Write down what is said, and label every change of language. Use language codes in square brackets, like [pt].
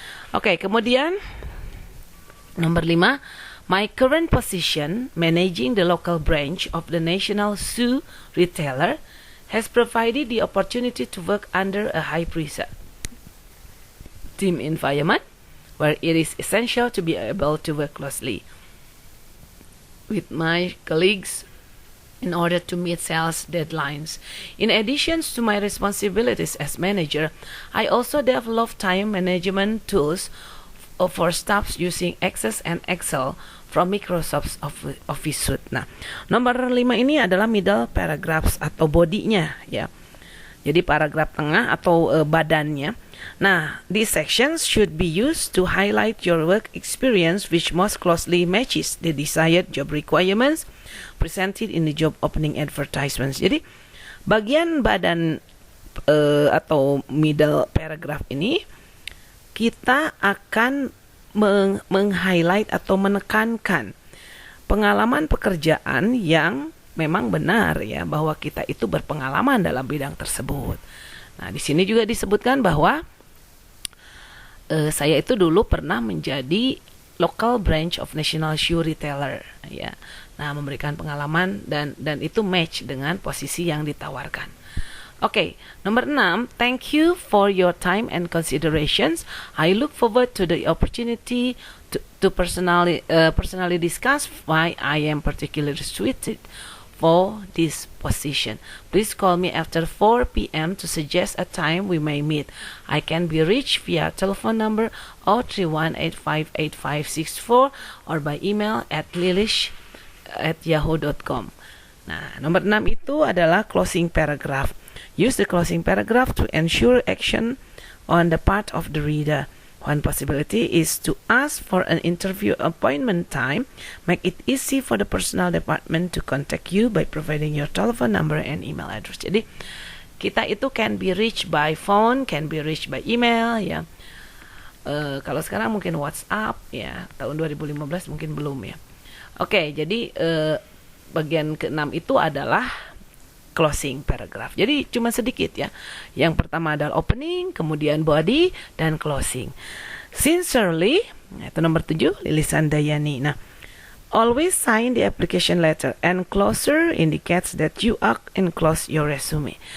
[id] Oke, kemudian nomor 5, [en] my current position managing the local branch of the national shoe retailer has provided the opportunity to work under a high pressure team environment where it is essential to be able to work closely with my colleagues in order to meet sales deadlines. In addition to my responsibilities as manager, I also develop time management tools for staffs using Access and Excel from Microsoft Office Suite. [id] Nah, nomor 5 ini adalah middle paragraphs atau bodinya ya. Jadi paragraf tengah atau badannya. [en] Nah, these sections should be used to highlight your work experience which most closely matches the desired job requirements presented in the job opening advertisements. [id] Jadi, bagian badan atau middle paragraph ini kita akan meng-highlight atau menekankan pengalaman pekerjaan yang memang benar ya, bahwa kita itu berpengalaman dalam bidang tersebut. Nah, di sini juga disebutkan bahwa saya itu dulu pernah menjadi [en] local branch of national shoe retailer [id] ya. Nah, memberikan pengalaman dan itu match dengan posisi yang ditawarkan. Oke, nomor 6, [en] thank you for your time and considerations. I look forward to the opportunity to personally discuss why I am particularly suited for this position. Please call me after 4 p.m. to suggest a time we may meet. I can be reached via telephone number 031858564 or by email at lilish@yahoo.com. [id] Nah, nomor 6 itu adalah closing paragraph. [en] Use the closing paragraph to ensure action on the part of the reader. One possibility is to ask for an interview appointment time. Make it easy for the personnel department to contact you by providing your telephone number and email address. [id] Jadi kita itu [en] can be reached by phone, can be reached by email, ya. [id] Kalau sekarang mungkin WhatsApp, ya. Tahun 2015 mungkin belum, ya. Oke, jadi bagian ke-6 itu adalah closing paragraph. Jadi cuma sedikit, ya. Yang pertama adalah opening, kemudian body, dan closing. Sincerely, itu nomor 7, Lilis Handayani. [en] Nah, always sign the application letter. Enclosure indicates that you are enclose your resume.